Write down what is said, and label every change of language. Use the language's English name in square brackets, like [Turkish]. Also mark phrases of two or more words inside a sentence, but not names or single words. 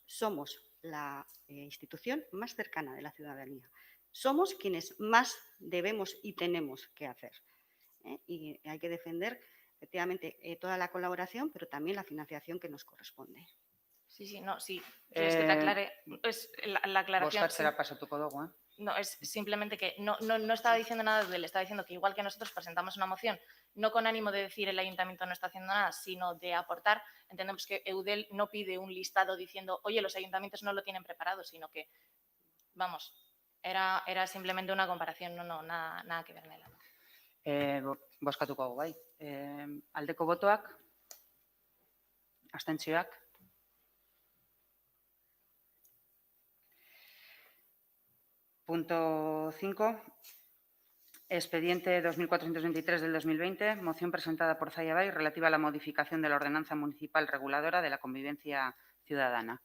[Spanish] Somos la institución más cercana de la ciudadanía. Somos quienes más debemos y tenemos que hacer. Y hay que defender efectivamente toda la colaboración, pero también la financiación que nos corresponde. Sí, sí, no, sí. ¿Quieres que te aclare? Es la aclaración. [Basque] Boscatzera pasatuko dugu, eh? [Spanish] No, es simplemente que no estaba diciendo nada de él, estaba diciendo que igual que nosotros presentamos una moción, no con ánimo de decir el ayuntamiento no está haciendo nada, sino de aportar, entendemos que Eudel no pide un listado diciendo, oye, los ayuntamientos no lo tienen preparado, sino que, vamos, era simplemente una comparación, nada que ver, Nela. [Basque] Bozkatuko dugu, bai. Aldeko botoak, abstentzioak. [Spanish] Punto 5. Expediente 2423 del 2020, moción presentada por Zaya Bay relativa a la modificación de la ordenanza municipal reguladora de la convivencia ciudadana.